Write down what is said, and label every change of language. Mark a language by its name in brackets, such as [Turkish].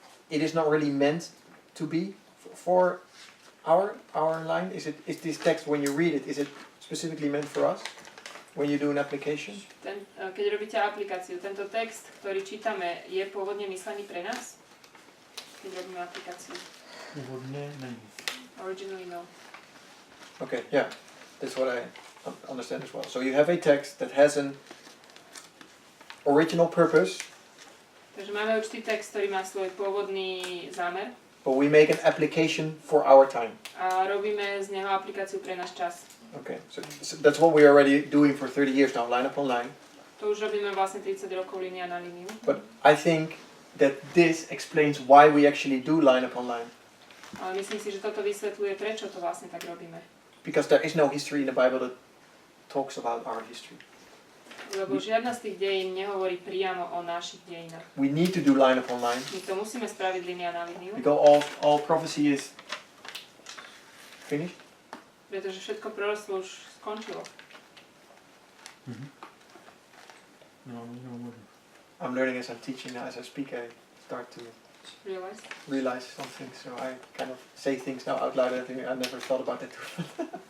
[English] It is not really meant to be for our line. Is this text, when you read it, is it specifically meant for us? When you do an application? [Slovak] Keď robíte aplikáciu, tento text, ktorý čítame, je pôvodne myslený pre nás? Keď robíme aplikáciu. [Czech] Původně není. [English] Originally no. Okay, yeah. That's what I understand as well. So you have a text that has an original purpose. [Slovak] Takže máme určitý text, ktorý má svoj pôvodný zámer. [English] But we make an application for our time. [Slovak] A robíme z neho aplikáciu pre náš čas. [English] Okay, so that's what we're already doing for 30 years now, line upon line. [Slovak] To už robíme vlastne 30 rokov línia na líniu. [English] But I think that this explains why we actually do line upon line. [Slovak] Ale myslím si, že toto vysvetľuje, prečo to vlastne tak robíme. [English] Because there is no history in the Bible that talks about our history. [Slovak] Lebo žiadna z tých dejín nehovorí priamo o našich dejinách. [English] We need to do line upon line. [Slovak] My to musíme spraviť línia na líniu. [English] Because all prophecy is finished. [Slovak] Pretože všetko proroctvo už skončilo. [Czech] No, možná. [English] I'm learning as I'm teaching now. As I speak, I start to realize something. So I kind of say things now out loud. I think I never thought about that too.